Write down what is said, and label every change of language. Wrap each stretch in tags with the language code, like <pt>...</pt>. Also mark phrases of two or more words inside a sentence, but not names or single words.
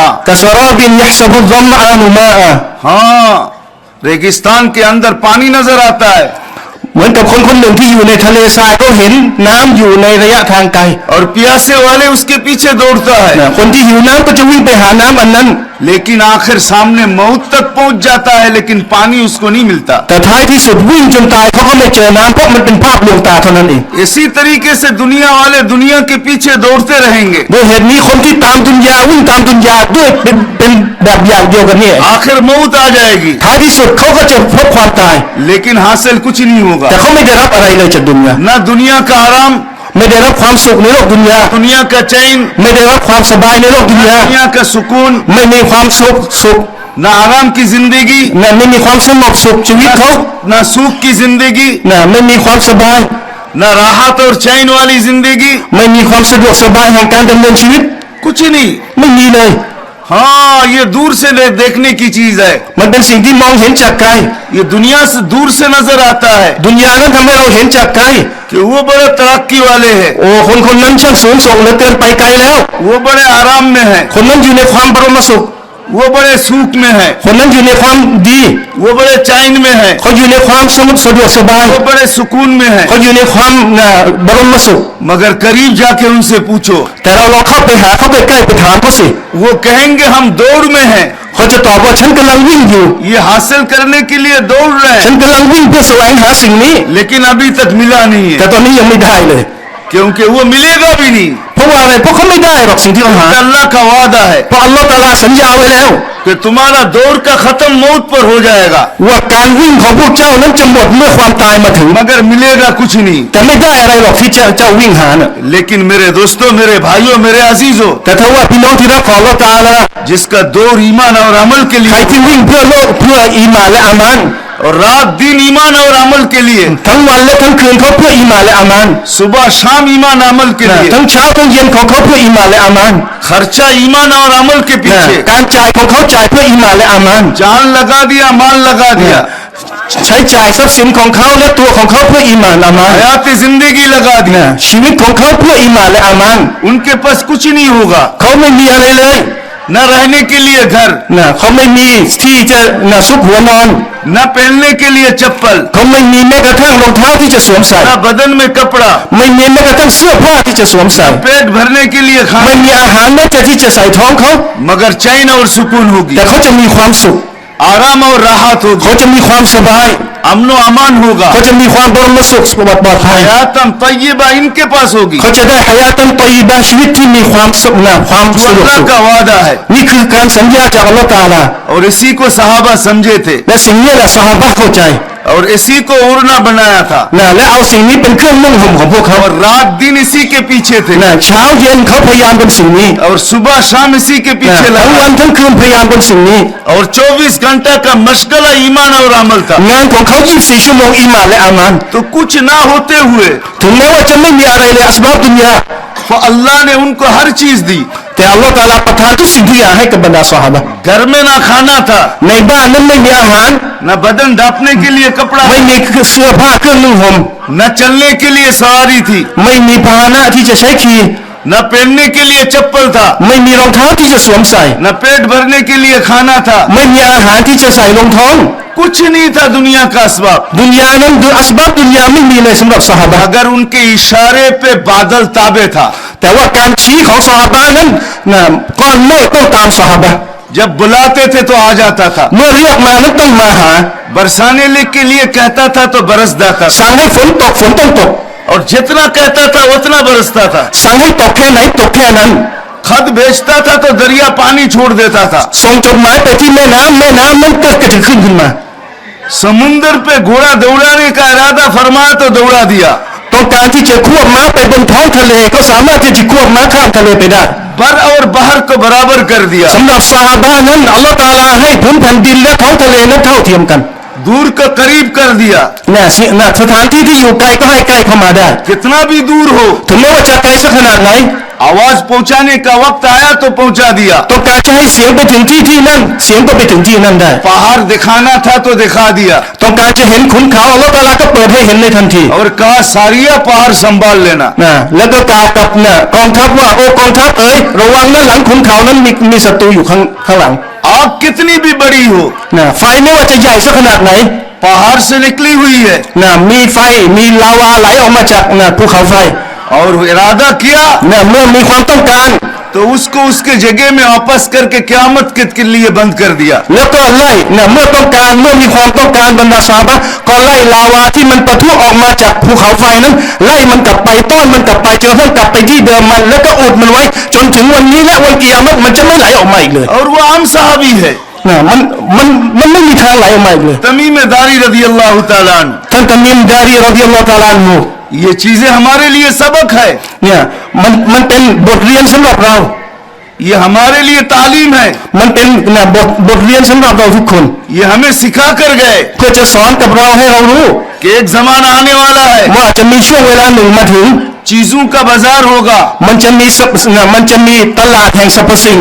<ar>كسراب يحسبه الظمآن ماء</ar> <hi>हाँ रेगिस्तान के अंदर पानी नजर आता है</hi> <th>เหมือนกับคนคนหนึ่งที่อยู่ในทะเลทรายเขาเห็นน้ำอยู่ในระยะทางไกล</th> <hi>और प्यासे वाले उसके पीछे दौड़ता है</hi> <th>คนที่หิวน้ำก็จะวิ่งไปหาน้ำอันนั้น</th> <hi>लेकिन आखिर सामने मौत तक पहुंच जाता है लेकिन पानी उसको नहीं मिलता</hi> <th>แต่ท้ายที่สุดวิ่งจนตายเขาก็ไม่เจอน้ำเพราะมันเป็นภาพลวงตาเท่านั้นเอง</th> <hi>इसी तरीके से दुनिया वाले दुनिया के पीछे दौड़ते रहेंगे</hi> <th>ด้วยเหตุนี้คนที่ตามดุนยาวิ่งตามดุนยาด้วยเป็นแบบอย่างเดียวกันนี่</th> <hi>आखिर मौत आ जाएगी</hi> <th>ท้ายที่สุดเขาก็จะพบความตาย</th> <hi>लेकिन हासिल कुछ नहीं होगा</hi> <th>แต่เขาไม่ได้รับอะไรเลยจากดุนยา</th> <hi>न दुनिया का आराम</hi> <th>ไม่ได้รับความสุขในโลกดุนยา</th> <hi>दुनिया का चैन</hi> <th>ไม่ได้รับความสบายในโลกดุนยา</th> <hi>दुनिया का सुकून</hi> <th>ไม่มีความสุข</th> <hi>न आराम की जिंदगी</hi> <th>ไม่มีความสงบสุขชีวิตเขา</th> <hi>न सुख की जिंदगी</hi> <th>ไม่มีความสบาย</th> <hi>न राहत और चैन वाली जिंदगी</hi> <th>ไม่มีความสะดวกสบายแห่งการดำเนินชีวิต</th> <hi>कुछ नहीं</hi> <th>ไม่มีเลย</th> <hi>हाँ ये दूर से देखने की चीज है</hi> <th>มันเป็นสิ่งที่มองเห็นจากไกล</th> <hi>ये दुनिया से दूर से नजर आता है</hi> <th>ดุนยานั้นทำให้เราเห็นจากไกล</th> <hi>कि वो बड़े तरक्की वाले हैं</hi> <th>โอ้คนคนนั้นช่างสูงส่งเหลือเกินไปไกลแล้ว</th> <hi>वो बड़े आराम में है</hi> <th>คนนั้นอยู่ในความบรมสุข</th> <hi>वो बड़े सुख में है</hi> <th>คนนั้นอยู่ในความดี</th> <hi>वो बड़े चैन में है</hi> <th>เขาอยู่ในความสงบสะดวกสบาย</th> <hi>वो बड़े सुकून में है</hi> <th>เขาอยู่ในความบรมสุข</th> <hi>मगर करीब जाके उनसे पूछो</hi> <th>แต่เราลองเข้าไปหาเขาไปใกล้ไปถามเขาสิ</th> <hi>वो कहेंगे हम दौड़ में हैं</hi> <th>เขาจะตอบว่าฉันกำลังวิ่งอยู่</th> <hi>ये हासिल करने के लिए दौड़ रहे</hi> <th>ฉัน</th> <hi>हैं</hi> <th>กำลังวิ่งเพื่อแสวงหาสิ่งนี้</th> <hi>लेकिन अभी तक मिला नहीं</hi> <th>แต่</th> <hi>है</hi> <th>ตอนนี้ยังไม่ได้เลย</th> <hi>क्योंकि वो मिलेगा भी नहीं</hi> <th>เพราะว่าอะไรเพราะเขาไม่ได้หรอกสิ่งที่เขาหา</th> <hi>अल्लाह का वादा है</hi> <th>เพราะอัลลอฮฺตะอาลาสัญญาไว้แล้ว</th> <hi>कि तुम्हारा दौर का खत्म मौत पर हो जाएगा</hi> <th>ว่าการวิ่งของพวกเจ้านั้นจะหมดเมื่อความตายมาถึง</th> <hi>मगर मिलेगा कुछ नहीं</hi> <th>แต่ไม่ได้อะไรหรอกที่เจ้าวิ่งหาน่ะ</th> <hi>लेकिन मेरे दोस्तों मेरे भाइयों मेरे अजीजों</hi> <th>แต่ถ้าว่าพี่น้องที่รักของอัลลอฮฺตะอาลา</th> <hi>जिसका दौर ईमान और अमल के</hi> <th>ใคร</th> <hi>लिए</hi> <th>ที่วิ่งเพื่อโลกเพื่ออีหม่านและอามัน</th> <hi>और रात दिन ईमान और अमल के लिए</hi> <th>ทั้งวันและทั้งคืนเขาเพื่ออีหม่านและอามัน</th> <hi>सुबह शाम ईमान अमल के</hi> <th>นะ</th> <hi>लिए</hi> <th>ทั้งเช้าทั้งเย็นของเขาเพื่ออีหม่านและอามัน</th> <hi>खर्चा ईमान और अमल के</hi> <th>นะ</th> <hi>पीछे</hi> <th>การจ่ายของเขาจ่ายเพื่ออีหม่านและอามัน</th> <hi>जान लगा दिया माल लगा दिया</hi> <th>ใช้จ่ายทรัพย์สินของเขาและตัวของเขาเพื่ออีหม่านอามัน</th> <hi>हयात जिंदगी लगा दी</hi> <th>นะชีวิตของเขาเพื่ออีหม่านและอามัน</th> <hi>उनके पास कुछ नहीं होगा</hi> <th>เขาไม่มีอะไรเลย</th> <hi>न रहने के लिए घर</hi> <th>นะเขาไม่มีที่จะนะซุกหัวนอน</th> <hi>न पहनने के लिए चप्पल</hi> <th>เขาไม่มีแม้กระทั่งรองเท้าที่จะสวมใส่</th> <hi>न बदन में कपड़ा</hi> <th>ไม่มีแม้กระทั่งเสื้อผ้าที่จะสวมใส่</th> <hi>पेट भरने के लिए</hi> <th>ไม่</th> <hi>खाना</hi> <th>มีอาหารแม้แต่ที่จะใส่ท้องเขา</th> <hi>मगर चैन और सुकून होगी</hi> <th>แต่เขาจะมีความสุข</th> <hi>आराम और राहत होगी</hi> <th>เขาจะมีความสบาย</th> <hi>अमन अमान होगा</hi> <th>เขาจะมีความบรมสุขปลอดภัย</th> <ar>حياة طيبة</ar> <hi>इनके पास होगी</hi> <th>เขาจะได้</th> <ar>حياة طيبة</ar> <th>ชีวิตที่มีความสุขนะความสะดวก</th> <hi>अल्लाह</hi> <th>สุข</th> <hi>का वादा है</hi> <th>นี่คือการสัญญาจากอัลลอฮฺตะอาลา</th> <hi>और इसी को सहाबा समझे थे</hi> <th>และสิ่งนี้แหละซอฮาบะห์เข้าใจ</th> <hi>और इसी को ओढ़ना बनाया था</hi> <th>นะและเอาสิ่งนี้เป็นเครื่องนุ่งห่มของพวกเขา</th> <hi>और रात दिन इसी के पीछे थे</hi> <th>นะเช้าเย็นเขาพยายามเป็นสิ่งนี้</th> <hi>और सुबह शाम इसी के</hi> <th>นะ</th> <hi>पीछे</hi> <th>ทั้ง</th> <hi>लगा</hi> <th>วันทั้งคืนพยายามเป็นสิ่งนี้</th> <hi>और 24 घंटा का मशगला ईमान और अमल था</hi> <th>งานของเขา 24 ชั่วโมงอีหม่านและอามัน</th> <hi>तो कुछ ना होते हुए</hi> <th>ถึงแม้ว่าจะไม่มีอะไรเลย</th> <ar>أسباب الدنيا</ar> <hi>तो अल्लाह ने उनको हर चीज दी</hi> <th>แต่อัลลอฮฺตะอาลาประทานทุกสิ่งทุกอย่างให้กับบรรดาซอฮาบะห์</th> <hi>घर में ना खाना था</hi> <th>ในบ้านนั้นไม่มีอาหาร</th> <hi>न बदन ढांपने के लिए कपड़ा</hi> <th>ไม่มีเสื้อผ้าเครื่องนุ่งห่ม</th> <hi>न चलने के लिए सवारी थी</hi> <th>ไม่มีพาหนะที่จะใช้ขี่</th> <hi>न पहनने के लिए चप्पल था</hi> <th>ไม่มีรองเท้าที่จะสวมใส่</th> <hi>न पेट भरने के लिए खाना था</hi> <th>ไม่มีอาหารที่จะใส่ลงท้อง</th> <hi>कुछ नहीं था दुनिया का असबाब</hi> <th>ดุนยานั้น</th> <ar>أسباب الدنيا</ar> <th>ไม่มีเลยสำหรับซอฮาบะห์</th> <hi>अगर उनके इशारे पे बादल ताबे था</hi> <th>แต่ว่าการชี้ของซอฮาบะห์นั้นนะก้อนเมฆต้องตามซอฮาบะห์</th> <hi>जब बुलाते थे तो आ जाता था</hi> <th>เมื่อเรียกมานั้นต้องมาหา</th> <hi>बरसाने के लिए कहता था तो बरस जाता था</hi> <th>สั่งให้ฝนตกฝนต้องตก</th> <hi>और जितना कहता था उतना बरसता था</hi> <th>สั่งให้ตกแค่ไหนตกแค่นั้น</th> <hi>खत भेजता था तो दरिया पानी छोड़ देता था</hi> <th>ส่งจดหมายไปที่แม่น้ำนั้นก็จะขึ้นมา</th> <hi>समुंदर पे घोड़ा दौड़ाने का इरादा फरमाया तो दौड़ा दिया</hi> <th>ต้องการที่จะควบม้าไปบนท้องทะเลก็สามารถที่จะควบม้าข้ามทะเลไปได้</th> <hi>बर और बहर को बराबर कर दिया</hi> <th>สำหรับซอฮาบะห์นั้นอัลลอฮฺตะอาลาให้พื้นแผ่นดินและท้องทะเลนั้นเท่าเทียมกัน</th> <hi>दूर का करीब कर दिया</hi> <th>นะสถานที่ที่อยู่ไกลก็ให้ใกล้เข้ามาได้</th> <hi>कितना भी दूर हो</hi> <th>ถึงแม้ว่าจะไกลสักขนาดไหน</th> <hi>आवाज पहुंचाने का वक्त आया तो पहुंचा दिया</hi> <th>ต้องการจะให้เสียงไปถึงที่นั่นเสียงก็ไปถึงที่นั่นได้</th> <hi>पहाड़ दिखाना था तो दिखा दिया</hi> <th>ต้องการจะเห็นขุนเขาอัลลอฮฺตะอาลาก็เปิดให้เห็นในทันที</th> <hi>और कहा सारिया पहाड़ संभाल लेना</hi> <th>นะแล้วก็กล่าวกับนะกองทัพว่าโอ้กองทัพเอ๋ยระวังนะหลังขุนเขานั้นมีศัตรูอยู่ข้างหลัง</th> <hi>आग कितनी भी बड़ी हो</hi> <th>นะไฟไม่ว่าจะใหญ่สักขนาดไหน</th> <hi>पहाड़ से निकली हुई है</hi> <th>นะมีไฟมีลาวาไหลออกมาจากนะภูเขาไฟ</th> <hi>और इरादा किया</hi> <th>นะเมื่อมีความต้องการ</th> <hi>तो उसको उसके जगह में वापस करके क़यामत के लिए बंद कर दिया</hi> <th>แล้วก็ไล่นะเมื่อมีความต้องการบรรดาซอฮาบะห์ก็ไล่ลาวาที่มันปะทุออกมาจากภูเขาไฟนั้นไล่มันกลับไปต้อนมันกลับไปจนกระทั่งกลับไปที่เดิมมันแล้วก็อุดมันไว้จนถึงวันนี้และวันกิยามะห์มันจะไม่ไหลออกมาอีกเลย</th> <hi>और वो आम साहबी है</hi> <th>นะมันไม่มีทางไหลออกมาอีกเลย</th> <hi>तमीम दारी</hi> <ar>رضي الله تعالى عنه</ar> <th>ท่านตะมีมดารี</th> <ar>رضي الله تعالى عنه</ar> <hi>ये चीजें हमारे लिए सबक है</hi> <th>เนี่ยมันเป็นบทเรียนสำหรับเรา</th> <hi>ये हमारे लिए तालीम है</hi> <th>มันเป็นนะบทเรียนสำหรับเราทุกคน</th> <hi>ये हमें सिखा कर गए</hi> <th>เพื่อจะสอนกับเราให้เรารู้</th> <hi>कि एक जमाना आने वाला है</hi> <th>ว่าจะมีช่วงเวลาหนึ่งมาถึง</th> <hi>चीजों का बाजार होगा</hi> <th>มันจะมีตลาดแห่งสรรพสิ่ง</th>